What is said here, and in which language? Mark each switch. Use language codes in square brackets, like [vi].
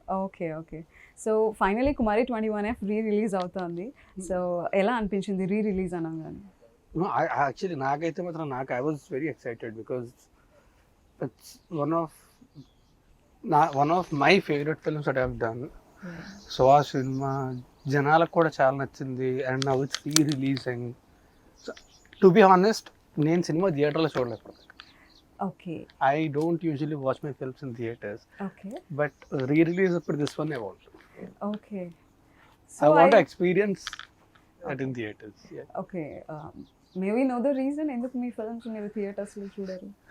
[te] Okay okay. So finally కుమారి 21F release అవుతుంది. So ఎలా అనిపించింది రిలీజ్ అనగానే? [en] No, actually [te] నాకైతే మాత్రం [en] I was very excited because it's one of my favorite films that I've done. [te] So ఆ cinema జనాలకు కూడా చాలా నచ్చింది [en] And now it's releasing. To be honest, [te] నేను సినిమా థియేటర్లో చూడలేదు. Okay [en] I don't usually watch my films in theaters, [te] okay [en] but re-release for this one I want. [te] Okay. [en] I want to experience it in theaters. Yeah. [te] Okay, [en] may we know the reason [te] ఎందుకు మీ films మీరు థియేటర్స్లో చూడరు?